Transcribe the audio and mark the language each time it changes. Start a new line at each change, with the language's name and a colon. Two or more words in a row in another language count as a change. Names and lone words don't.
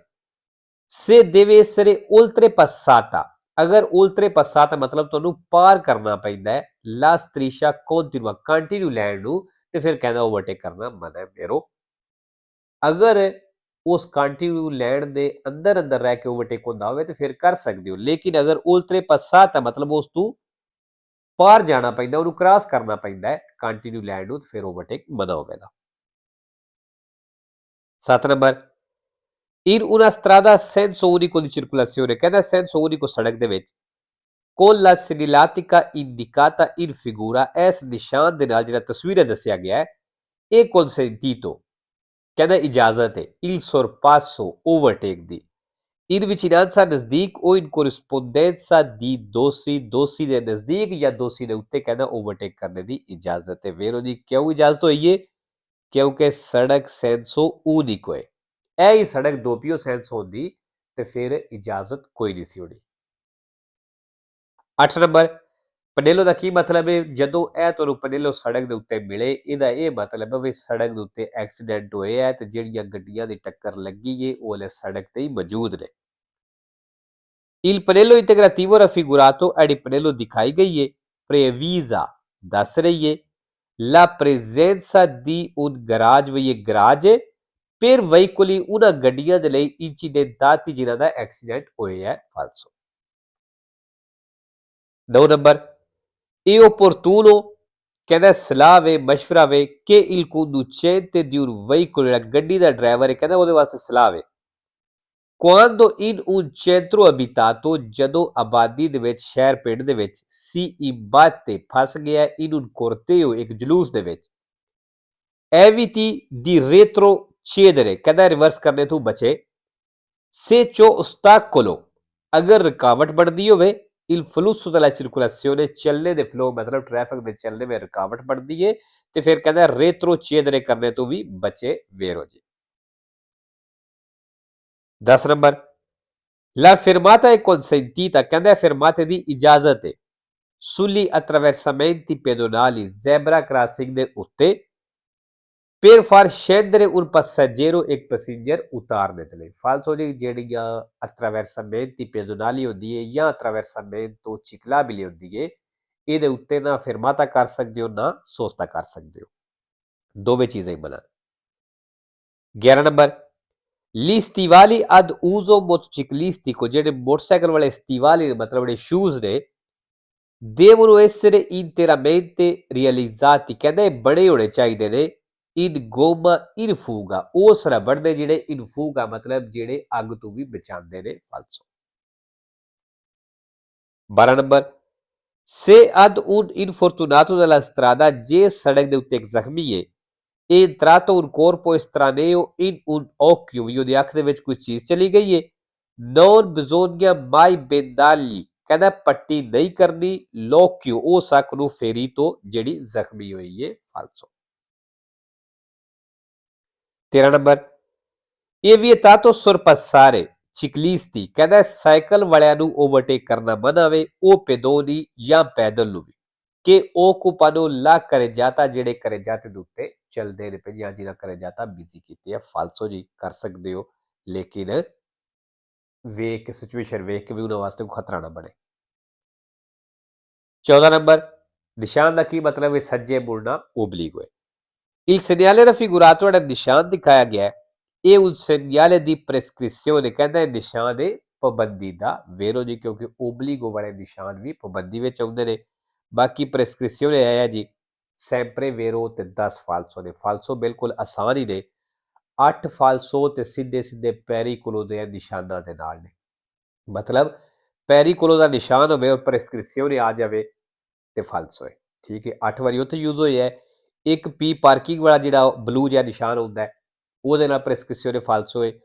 Italian: Se deve essere oltrepassata,
Punjabi: ਅਗਰ oltrepassata ਮਤਲਬ ਤੁਹਾਨੂੰ ਪਾਰ ਕਰਨਾ ਪੈਂਦਾ ਹੈ
Italian: la striscia continua,
Punjabi: ਕੰਟੀਨਿਊ ਲੈਣ ਨੂੰ, ਤੇ ਫਿਰ ਕਹਿੰਦਾ ਓਵਰਟੇਕ ਕਰਨਾ ਮਨਾ ਹੈ ਮੇਰੋ। ਅਗਰ ਉਸ ਕੰਟੀਨਿਊ ਲੈਣ ਦੇ ਅੰਦਰ ਅੰਦਰ ਰਹਿ ਕੇ ਓਵਰਟੇਕ ਹੁੰਦਾ ਹੋਵੇ ਤੇ ਫਿਰ ਕਰ ਸਕਦੇ ਹੋ, ਲੇਕਿਨ ਅਗਰ oltrepassata ਮਤਲਬ ਉਸ ਤੋਂ ਪਾਰ ਜਾਣਾ ਪੈਂਦਾ, ਉਹਨੂੰ ਕ੍ਰਾਸ ਕਰਨਾ ਪੈਂਦਾ ਹੈ ਕੰਟੀਨਿਊ ਲੈਣ ਨੂੰ, ਤੇ ਫਿਰ ਓਵਰਟੇਕ ਮਨਾ ਹੋਵੇਗਾ।
Italian: 7 ਨੰਬਰ in una strada senso unico di circolazione, ਕਹਿੰਦਾ senso unico
Punjabi: ਸੜਕ ਦੇ ਵਿੱਚ
Italian: con la segnaletica indicata in figura,
Punjabi: ਇਸ ਨਿਸ਼ਾਨ ਦੇ ਨਾਲ ਜਿਹੜਾ ਤਸਵੀਰ ਦੱਸਿਆ ਗਿਆ ਹੈ ਇਹ consentito, ਕਹਿੰਦਾ ਇਜਾਜ਼ਤ ਹੈ
Italian: il sorpasso,
Punjabi: ਓਵਰਟੇਕ ਦੀ
Italian: in vicinanza
Punjabi: ਨਜ਼ਦੀਕ
Italian: o in corrispondenza di
Punjabi: ਦੋਸ਼ੀ, ਦੋਸ਼ੀ ਦੇ ਨਜ਼ਦੀਕ ਜਾਂ ਦੋਸ਼ੀ ਦੇ ਉੱਤੇ ਕਹਿੰਦਾ ਓਵਰਟੇਕ ਕਰਨੇ ਦੀ ਇਜਾਜ਼ਤ ਹੈ। ਵੇਰੋ ਜੀ ਕਿਉਂ ਇਜਾਜ਼ਤ ਹੋਈ ਹੈ? ਕਿਉਂਕਿ ਸੜਕ ਸੈਂਸੋ unico ਹੈ, ਇਹ ਹੀ ਸੜਕ ਦੋਪੀਓ ਸੈਂਸ ਹੁੰਦੀ ਤੇ ਫਿਰ ਇਜਾਜ਼ਤ ਕੋਈ ਨਹੀਂ ਸੀ ਹੋਣੀ। 8 ਨੰਬਰ ਪਨੇਲੋ ਦਾ ਕੀ ਮਤਲਬ ਹੈ? ਜਦੋਂ ਇਹ ਤੁਹਾਨੂੰ ਪਨੇਲੋ ਸੜਕ ਦੇ ਉੱਤੇ ਮਿਲੇ, ਇਹਦਾ ਇਹ ਮਤਲਬ ਹੈ ਵੀ ਸੜਕ ਦੇ ਉੱਤੇ ਐਕਸੀਡੈਂਟ ਹੋਏ ਹੈ ਤੇ ਜਿਹੜੀਆਂ ਗੱਡੀਆਂ ਦੀ ਟੱਕਰ ਲੱਗੀ ਹੈ ਉਹ ਹਲੇ ਸੜਕ ਤੇ ਹੀ ਮੌਜੂਦ ਨੇ।
Italian: Il pannello integrativo raffigurato,
Punjabi: ਜਿਹੜੀ ਪਨੇਲੋ ਦਿਖਾਈ ਗਈ ਹੈ previsa, ਦੱਸ ਰਹੀ ਹੈ
Italian: la presenza di un garage,
Punjabi: ਵੀ ਇਹ ਗਰਾਜ ਹੈ
Italian: per veicoli,
Punjabi: ਉਹਨਾਂ ਗੱਡੀਆਂ ਦੇ ਲਈ incidentati ਜਿਨ੍ਹਾਂ ਦਾ ਐਕਸੀਡੈਂਟ ਹੋਇਆ ਹੈ, ਫਾਲਸੋ। 9 ਨੰਬਰ ਇਹ opportuno, ਕਹਿੰਦਾ ਸਲਾਹ ਵੇ, ਮਸ਼ਵਰਾ ਵੇ ਕਿ
Italian: il conducente di un veicolo,
Punjabi: ਜਿਹੜਾ ਗੱਡੀ ਦਾ ਡਰਾਈਵਰ ਹੈ, ਕਹਿੰਦਾ ਉਹਦੇ ਵਾਸਤੇ ਸਲਾਹ ਵੇ
Italian: quando in un centro abitato,
Punjabi: ਜਦੋਂ ਆਬਾਦੀ ਦੇ ਵਿੱਚ, ਸ਼ਹਿਰ ਪਿੰਡ ਦੇ ਵਿੱਚ
Italian: si imbatte,
Punjabi: ਫਸ ਗਿਆ
Italian: in un corteo,
Punjabi: ਇੱਕ ਜਲੂਸ ਦੇ ਵਿੱਚ
Italian: eviti di retrocedere,
Punjabi: ਕਹਿੰਦਾ ਰਿਵਰਸ ਕਰਨੇ ਤੋਂ ਬਚੇ
Italian: se ciò ostacolo,
Punjabi: ਅਗਰ ਰੁਕਾਵਟ ਬਣਦੀ ਹੋਵੇ
Italian: il flusso della circolazione,
Punjabi: ਚੱਲਣੇ ਦੇ ਫਲੋ ਮਤਲਬ ਟ੍ਰੈਫਿਕ ਦੇ ਚੱਲਣੇ ਵਿੱਚ ਰੁਕਾਵਟ ਬਣਦੀ ਹੈ ਤੇ ਫਿਰ ਕਹਿੰਦਾ retrocedere ਕਰਨੇ ਤੋਂ ਵੀ ਬਚੇ ਵੇਰੋ ਜੀ।
Italian: 10 ਨੰਬਰ la fermata è consentita,
Punjabi: ਕਹਿੰਦਾ fermate ਦੀ ਇਜਾਜ਼ਤ ਹੈ
Italian: sugli attraversamenti pedonali,
English: zebra crossing
Punjabi: ਦੇ ਉੱਤੇ
Italian: per far scendere un passeggero,
Punjabi: ਇੱਕ ਪੈਸੇਂਜਰ ਉਤਾਰਨੇ ਦੇ ਲਈ। ਫਾਲਤੂ ਦੀ ਜਿਹੜੀਆਂ
Italian: attraversamenti pedonali
Punjabi: ਹੁੰਦੀ ਹੈ ਜਾਂ
Italian: attraversamento ciclabile
Punjabi: ਹੁੰਦੀ ਹੈ, ਇਹਦੇ ਉੱਤੇ ਨਾ fermata ਕਰ ਸਕਦੇ ਹੋ ਨਾ sosta ਕਰ ਸਕਦੇ ਹੋ, ਦੋਵੇਂ ਚੀਜ਼ਾਂ ਹੀ ਮਨਾ।
Italian: 11 ਨੰਬਰ gli stivali ad uso motociclistico,
Punjabi: ਜਿਹੜੇ ਮੋਟਰਸਾਈਕਲ ਵਾਲੇ stivali ਮਤਲਬ ਜਿਹੜੇ ਸ਼ੂਜ਼ ਨੇ
Italian: devono essere interamente realizzati,
Punjabi: ਕਹਿੰਦਾ ਇਹ ਬਣੇ ਹੋਣੇ ਚਾਹੀਦੇ ਨੇ
Italian: in gomma infuga,
Punjabi: ਉਸ ਰਬੜ ਦੇ ਜਿਹੜੇ infuga ਮਤਲਬ ਜਿਹੜੇ ਅੱਗ ਤੋਂ ਵੀ ਬਚਾਉਂਦੇ ਨੇ, ਫਾਲਸੋ।
Italian: 12 ਨੰਬਰ se ad un infortunato della strada,
Punjabi: ਜੇ ਸੜਕ ਦੇ ਉੱਤੇ ਇੱਕ ਜ਼ਖਮੀ ਹੈ
Italian: è entrato un corpo estraneo in un occhio,
Punjabi: ਵੀ ਉਹਦੀ ਅੱਖ ਦੇ ਵਿੱਚ ਕੋਈ ਚੀਜ਼ ਚਲੀ ਗਈ ਹੈ
Italian: non bisogna mai bendargli,
Punjabi: ਕਹਿੰਦਾ ਪੱਟੀ ਨਹੀਂ ਕਰਨੀ l'occhio, ਉਸ ਅੱਖ ਨੂੰ ferito ਜਿਹੜੀ ਜ਼ਖਮੀ ਹੋਈ ਹੈ, ਫਾਲਸੋ। 13 ਨੰਬਰ ਇਹ
Italian: vietato sorpassare ciclisti,
Punjabi: ਕਹਿੰਦਾ ਸਾਈਕਲ ਵਾਲਿਆਂ ਨੂੰ ਓਵਰਟੇਕ ਕਰਨਾ ਮਨਾ ਵੇ ਉਹ pedoni ਜਾਂ ਪੈਦਲ ਨੂੰ ਵੀ ਕਿ
Italian: occupano la carreggiata,
Punjabi: ਜਿਹੜੇ carreggiate ਦੇ ਉੱਤੇ ਚੱਲਦੇ ਨੇ ਜਾਂ ਜਿਹਨਾਂ carreggiata ਬਿਜ਼ੀ ਕੀਤੀ ਹੈ, ਫਾਲਸੋ ਜੀ ਕਰ ਸਕਦੇ ਹੋ, ਲੇਕਿਨ ਵੇਖ ਕੇ ਸਿਚੁਏਸ਼ਨ ਵੇਖ ਕੇ ਵੀ ਉਹਨਾਂ ਵਾਸਤੇ ਕੋਈ ਖਤਰਾ ਨਾ ਬਣੇ। 14 ਨੰਬਰ ਨਿਸ਼ਾਨ ਦਾ ਕੀ ਮਤਲਬ ਹੈ? ਸੱਜੇ ਮੁੜਨਾ oblique ਹੋਏ।
Italian: Il segnale raffigurato,
Punjabi: ਜਿਹੜਾ ਨਿਸ਼ਾਨ ਦਿਖਾਇਆ ਗਿਆ ਹੈ ਇਹ
Italian: un segnale di prescrizione
Punjabi: ਕਹਿੰਦਾ ਇਹ ਨਿਸ਼ਾਨ ਹੈ ਪਾਬੰਦੀ ਦਾ ਵੇਰੋ ਜੀ ਕਿਉਂਕਿ ਓਬਲੀਗੋ ਵਾਲੇ ਨਿਸ਼ਾਨ ਵੀ ਪਾਬੰਦੀ ਵਿੱਚ ਆਉਂਦੇ ਨੇ। ਬਾਕੀ prescrizione ਇਹ ਹੈ ਜੀ
Italian: sempre vero
Punjabi: ਤੇ 10 ਫਾਲਸੋ ਨੇ। ਫਾਲਸੋ ਬਿਲਕੁਲ ਆਸਾਨ ਹੀ ਨੇ। 8 ਫਾਲਸੋ ਤੇ ਸਿੱਧੇ ਸਿੱਧੇ ਪੈਰੀਕੁਲੋ ਦੇ ਨਿਸ਼ਾਨਾਂ ਦੇ ਨਾਲ ਨੇ। ਮਤਲਬ ਪੈਰੀਕੁਲੋ ਦਾ ਨਿਸ਼ਾਨ ਹੋਵੇ ਔਰ prescrizione ਆ ਜਾਵੇ ਤੇ ਫਾਲਸੋ ਹੈ। ਠੀਕ ਹੈ, 8 ਵਾਰੀ ਉੱਥੇ ਯੂਜ਼ ਹੋਇਆ ਹੈ। ਇੱਕ ਪੀ ਪਾਰਕਿੰਗ ਵਾਲਾ ਜਿਹੜਾ ਬਲੂ ਜਿਹਾ ਨਿਸ਼ਾਨ ਹੁੰਦਾ ਹੈ ਉਹਦੇ ਨਾਲ prescrizione ਫਾਲਸੋ ਹੈ।